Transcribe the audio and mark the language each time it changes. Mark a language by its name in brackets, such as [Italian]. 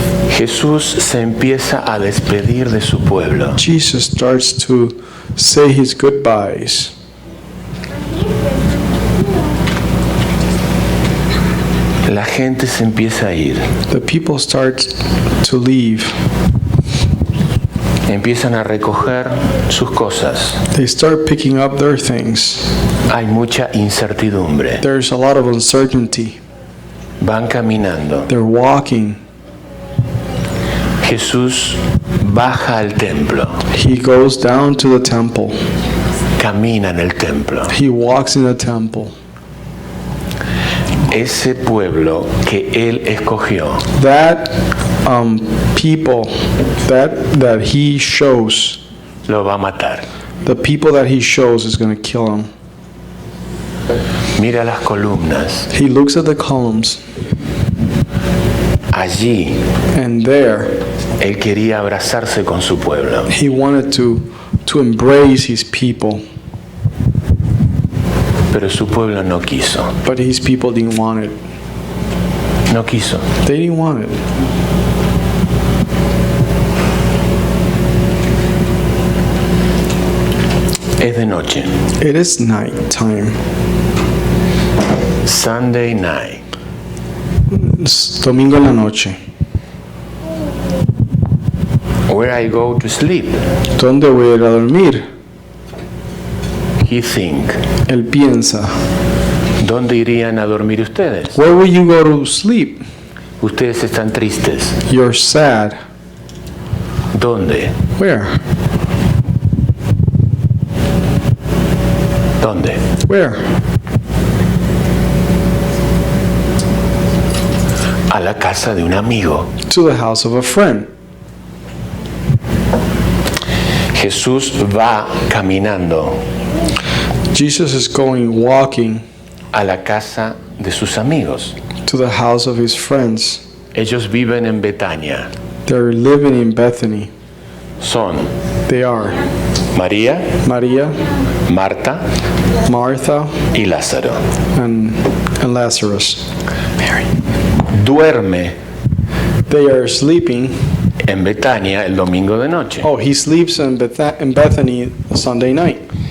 [Spanish] Jesús se empieza a despedir de su pueblo. [English] Jesus starts to say his goodbyes. [Spanish] La gente se empieza a ir. [English] The people start to leave. [Spanish] Empiezan a recoger sus cosas. [English] They start picking up their things. [Spanish] Hay mucha incertidumbre. [English] There's a lot of uncertainty. [Spanish] Van caminando. [English] They're walking. [Spanish] Jesús baja al templo. [English] He goes down to the temple. [Spanish] Camina en el templo. [English] He walks in the temple. [Spanish] Ese pueblo que él escogió [English] That people that he shows, [Spanish] lo va a matar. [English] the people that he shows is going to kill him. [Spanish] Mira las columnas. [English] He looks at the columns, [Spanish] Allí [English] and there [Spanish] él quería abrazarse con su pueblo. [English] he wanted to embrace his people, [Spanish] Pero su pueblo no quiso. [English] but his people didn't want it. [Spanish] No quiso. [English] They didn't want it. [Spanish] Es de noche. [English] It is night time. Sunday night. [Spanish] It's domingo en la noche. [English] Where I go to sleep. [Spanish] ¿Dónde voy a ir a dormir? [English] He think. [Spanish] Él piensa. ¿Dónde irían a dormir ustedes? [English] Where will you go to sleep? [Spanish] Ustedes están tristes. [English] You're sad. [Spanish] ¿Dónde? [English] Where? [Spanish] ¿Dónde? [English] Where? [Spanish] A la casa de un amigo. [English] To the house of a friend. [Spanish] Jesús va caminando [English] Jesus is walking [Spanish] a la casa de sus amigos. [English] to the house of his friends. [Spanish] Ellos viven en Betania. [English] They're living in Bethany. [Spanish] Son [English] They are [Spanish] María, [English] Maria, [Spanish] Marta [English] Martha, [Spanish] y Lázaro. [English] and Lazarus. [Spanish] Duerme [English] They are sleeping. [Spanish] en Betania el domingo de noche. [English] Oh, he sleeps in Bethany Sunday night.